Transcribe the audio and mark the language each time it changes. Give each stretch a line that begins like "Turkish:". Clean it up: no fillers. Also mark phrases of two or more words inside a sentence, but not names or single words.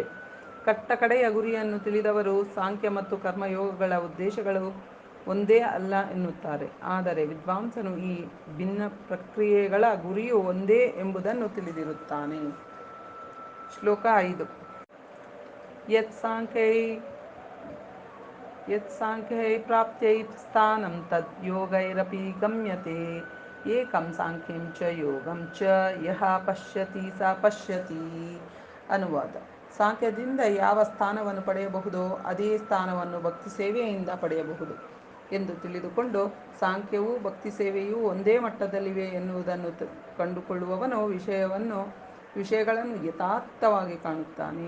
Kannada: ಕಟ್ಟಕಡೆಯ ಗುರಿಯನ್ನು ತಿಳಿದವರು ಸಾಂಖ್ಯ ಮತ್ತು ಕರ್ಮಯೋಗಗಳ ಉದ್ದೇಶಗಳು ಒಂದೇ ಅಲ್ಲ ಎನ್ನುತ್ತಾರೆ. ಆದರೆ ವಿದ್ವಾಂಸನು ಈ ಭಿನ್ನ ಪ್ರಕ್ರಿಯೆಗಳ ಗುರಿಯು ಒಂದೇ ಎಂಬುದನ್ನು ತಿಳಿದಿರುತ್ತಾನೆ. ಶ್ಲೋಕ 5.
Sanskrit: ಯತ್ಸಾಂಖ್ಯೈ ಪ್ರಾಪ್ತ್ಯೈ ಸ್ಥಾನಂ ತದ್ ಯೋಗೈರಪಿ ಗಮ್ಯತೆ ಏಕಂ ಸಾಂಖ್ಯಂ ಚ ಯೋಗಂ ಚ ಯಃ ಪಶ್ಯತಿ ಸ ಪಶ್ಯತಿ.
Kannada: ಅನುವಾದ. ಸಾಂಖ್ಯದಿಂದ ಯಾವ ಸ್ಥಾನವನ್ನು ಪಡೆಯಬಹುದೋ ಅದೇ ಸ್ಥಾನವನ್ನು ಭಕ್ತಿ ಸೇವೆಯಿಂದ ಪಡೆಯಬಹುದು ಎಂದು ತಿಳಿದುಕೊಂಡು ಸಾಂಖ್ಯವೂ ಭಕ್ತಿ ಸೇವೆಯೂ ಒಂದೇ ಮಟ್ಟದಲ್ಲಿವೆ ಎನ್ನುವುದನ್ನು ಕಂಡುಕೊಳ್ಳುವವನು ವಿಷಯಗಳನ್ನು ಯಥಾರ್ಥವಾಗಿ ಕಾಣುತ್ತಾನೆ.